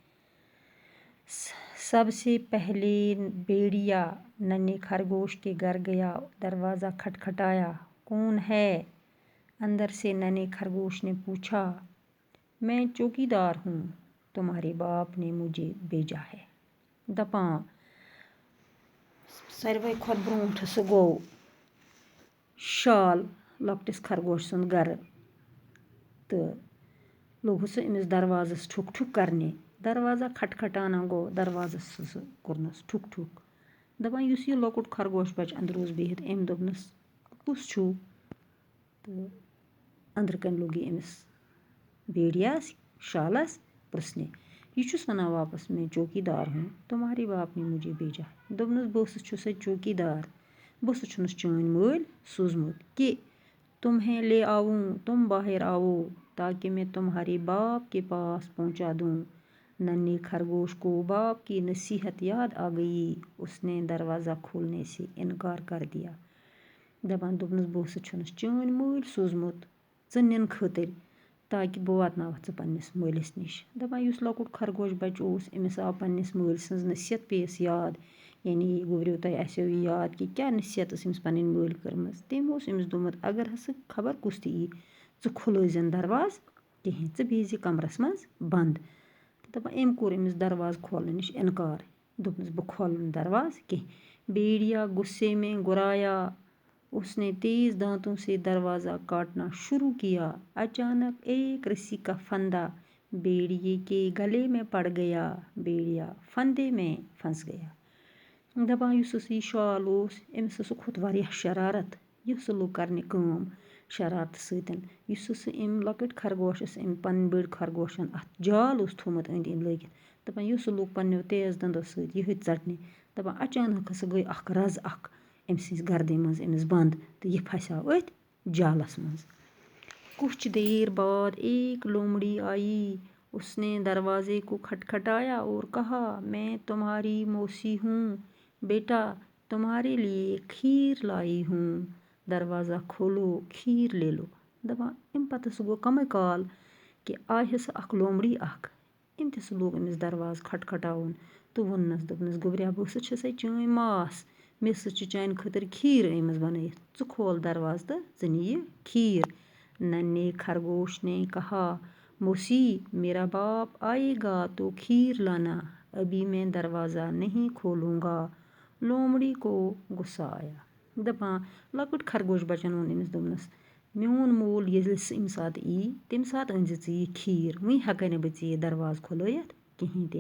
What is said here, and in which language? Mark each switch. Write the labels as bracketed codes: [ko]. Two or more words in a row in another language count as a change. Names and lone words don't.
[ur] سب سے پہلے بھیڑیا ننھے خرگوش کے گھر گیا، دروازہ کھٹکھٹایا۔ کون ہے؟ اندر سے ننھے خرگوش نے پوچھا۔ میں چوکیدار ہوں، تمہارے باپ نے مجھے بھیجا ہے۔ [ks] دپاں ساروے کھۄتہٕ برونٛٹھ سُہ گوٚو شال لۄکٹِس خرگوش سُنٛد گرٕ تہٕ لوگُس سُہ أمِس دروازس ٹھُک ٹھُک کرنہِ۔ دروازہ کھٹکھٹانا گوٚو دروازس سُہ کوٚرنس ٹھُک ٹھُک۔ دپان یُس یہِ لۄکُٹ خرگوش بچہٕ أنٛدرٕ اوس بِہِتھ، أمۍ دوٚپنس کُس چھُو؟ تہٕ أنٛدرٕ کَنۍ لوٚگ یہِ أمِس بھیڑیاہس شالس پرژھنہِ۔ یہِ چھُس ونان واپس، [ur] میں چوکیدار ہوں، تمہارے باپ نے مجھے بھیجا۔ [ks] دوٚپنس بہٕ اوسُس چھُسے چوکیدار، بہٕ اوسُس چھُنس چٲنۍ مٲلۍ سوٗزمُت [ur] کہ تمہیں لے آؤں، تم باہر آؤ تاکہ میں تمہارے باپ کے پاس پہنچا دوں۔ ننھے خرگوش کو باپ کی نصیحت یاد آ گئی۔ اس نے دروازہ کھولنے سے انکار کر دیا۔ [ks] دپان دوٚپنس بہٕ اوسُس چھُنس چٲنۍ مٲلۍ سوٗزمُت ژٕ نِنہٕ خٲطر تاکہ بہٕ واتناوتھ ژٕ پننس مٲلِس نِش۔ دپان یُس لۄکُٹ خرگوش بچہٕ اوس، أمِس آو پننس مٲلۍ سٕنٛز نصیحت پییَس یاد۔ یعنی گوٚبریو تۄہہِ آسیو یہِ یاد کہ کیٛاہ نصیحت ٲس أمِس پنٕنۍ مٲلۍ کٔرمٕژ۔ تٔمۍ اوس أمِس دوٚپمُت اگر ہسا خبر کُس تہِ یی، ژٕ کھُلٲیزٮ۪ن دروازٕ کِہیٖنۍ، ژٕ بِہزِ کمرس منٛز بنٛد۔ دپان أمۍ کوٚر أمِس دروازٕ کھولنہٕ نِش انکار، دوٚپنس بہٕ کھولہٕ نہٕ دروازٕ کیٚنٛہہ۔ [ur] بھیڑیا غصے میں گرایا، اس نے تیز دانتوں سے دروازہ کاٹنا شروع کیا۔ اچانک ایک رسی کا پھندا بھیڑیے کے گلے میں پڑ گیا۔ بھیڑیا پھندے میں پھنس گیا۔ [ks] دپان یُس ہسا یہِ شال اوس، أمِس ہسا کھوٚت واریاہ شرارت۔ یہِ ہسا لوٚگ کرنہِ کٲم شرارتہٕ سۭتۍ۔ یُس ہسا أمۍ لۄکٕٹۍ خرگوشس أمۍ پنٕنۍ بٔڑۍ خرگوشن اتھ جال اوس تھوٚومُت أنٛدۍ أنٛدۍ لٲگِتھ، دپان یہِ ہسا لوٚگ پننیو تیز دنٛدو سۭتۍ یِہوٚے ژٹنہِ۔ دپان اچانک ہسا گٔے اکھ رز اکھ أمۍ سٕنٛزِ گردنہِ منٛز أمِس بنٛد تہٕ یہِ پھسیو أتھۍ جالس منٛز۔ [ur] کچھ دیر بعد ایک لومڑی آئی۔ اس نے دروازے کو کھٹکھٹایا اور کہا، میں تمہاری موسی ہوں، بیٹا تمہارے لیے کھیر لائی ہوں، دروازہ کھولو کھیر لے لو۔ [ks] دپان اَمہِ پتہٕ ہسا گوٚو کمٕے کال کہ آیہِ ہسا اکھ لومڑی اکھ، أمۍ تہِ ہسا لوگ أمِس دروازٕ کھٹکھٹاوُن تہٕ ووٚننس دوٚپنس گوٚبریا بہٕ ہسا چھسے چٲنۍ ماس، مےٚ ہسا چھِ چانہِ خٲطرٕ کھیٖر أنۍمٕژ بنٲیِتھ، ژٕ کھول دروازٕ تہٕ ژٕ نہِ یہِ کھیٖر۔ [ur] ننھے خرگوش نے کہا، موسی میرا باپ آئے گا تو کھیر لانا، ابھی میں دروازہ نہیں کھولوں گا۔ لومڑی کو غصہ آیا۔ [ks] دپان لۄکُٹ خرگوش بچن ووٚن أمِس دوٚپنس میون مول ییٚلہِ سُہ اَمہِ ساتہٕ یی، تمہِ ساتہٕ أنۍزِ ژٕ یہِ کھیٖر، وٕنۍ ہٮ۪کَے نہٕ بہٕ ژےٚ یہِ دروازٕ کھُلٲیِتھ کِہیٖنۍ تہِ۔